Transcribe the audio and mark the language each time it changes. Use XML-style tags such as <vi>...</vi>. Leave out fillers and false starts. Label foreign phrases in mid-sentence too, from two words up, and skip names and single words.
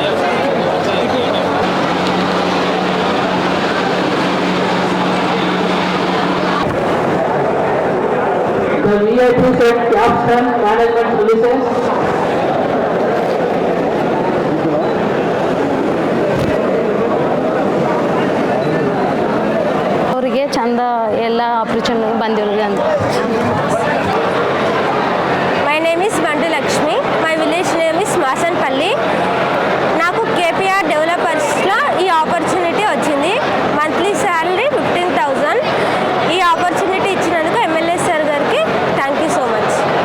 <en>The VIPs at Capstone Management Solutions.</en> <kn>ಅವರಿಗೆ ಚಂದ ಎಲ್ಲ ಆಪರ್ಚುನಿಟಿ ಬಂದಿರೋದು ಅಂತ.</kn> <en>my name is Bantu Lakshmi. my village name is Masanpalli.</en> <te>నాకు కేపీఆర్ డెవలపర్స్లో ఈ ఆపర్చునిటీ వచ్చింది.</te> <en>monthly salary 15,000.</en> <te>ఈ ఆపర్చునిటీ ఇచ్చినందుకు ఎమ్మెల్యే సార్ గారికి</te> <en>thank you so much.</en>